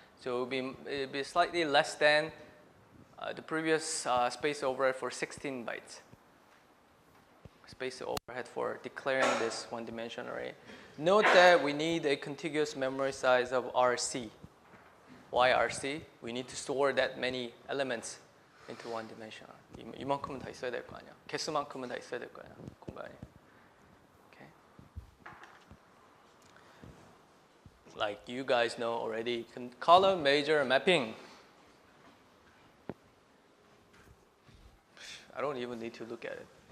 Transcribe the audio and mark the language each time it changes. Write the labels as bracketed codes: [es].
[en] So it'll be slightly less than the previous space overhead for 16 bytes. Space overhead for declaring this one-dimensional array. Note that we need a contiguous memory size of RC. Why RC? We need to store that many elements into one dimension. [ko] 이만큼은 다 있어야 될 거 아니야. 개수만큼은 다 있어야 될 거 아니야. 공간이. Okay. [en] Like you guys know already, column major mapping. I don't even need to look at it.